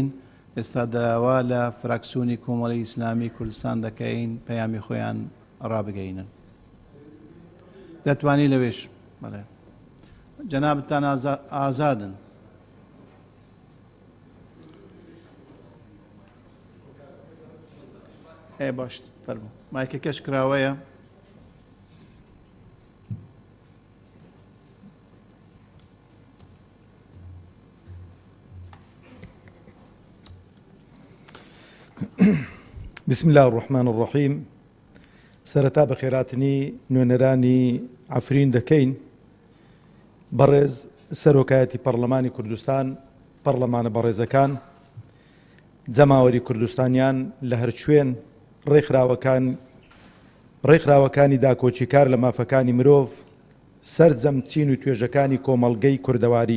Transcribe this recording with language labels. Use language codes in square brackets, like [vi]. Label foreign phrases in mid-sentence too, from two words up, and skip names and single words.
[ckb] ئێستا داوا لە فراکسیۆنی کۆمەڵی ئیسلامی کوردستان دەکەین پەیامی خۆیان ڕابگەینن. دەتوانی لەوێش بەڵێ جەنابتان ئازادن. باش فەرموو مایکەکەش کراوەیە. [ar] بسم الله الرحمن الرحيم. [ckb] سەرەتا بە خێراتنی نوێنەرانی عەفرین دەکەین. بەڕێز سەرۆکایەتی پەرلەمانی کوردستان پەرلەمانە بەڕێزەکان جەماوەری کوردستانیان لە هەر شوێن ڕێکخراوەکانی داکۆچیکار لە مافەکانی مرۆڤ سەرجەم چین و توێژەکانی کۆمەڵگەی کوردەواری.